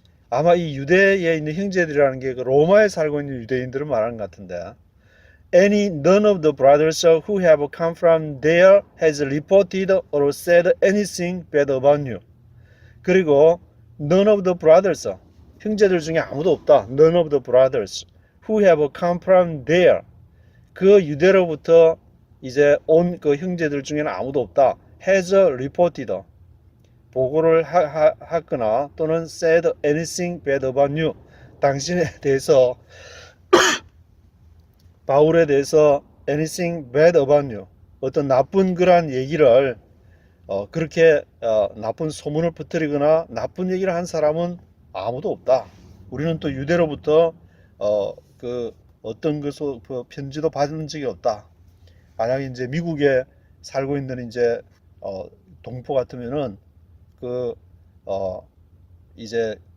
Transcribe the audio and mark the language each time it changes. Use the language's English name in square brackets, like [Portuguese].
[Korean] 아마 이 유대에 있는 형제들이라는 게 로마에 살고 있는 유대인들을 말하는 것 같은데 [English] None of the brothers who have come from there has reported or said anything bad about you. [Korean] 그리고 [English] none of the brothers, [Korean] 형제들 중에 아무도 없다. [English] None of the brothers who have come from there. [Korean] 그 유대로부터 이제 온 그 형제들 중에는 아무도 없다. [English] has reported. [Korean] 보고를 하거나 또는 [English] said anything bad about you. [Korean] 당신에 대해서 바울에 대해서 [English] anything bad about you. [Korean] 어떤 나쁜 그러한 얘기를 그렇게 나쁜 소문을 퍼뜨리거나 나쁜 얘기를 한 사람은 아무도 없다. 우리는 또 유대로부터 어떤 것을 편지도 받은 적이 없다. 만약에 이제 미국에 살고 있는 이제 동포 같으면은 이제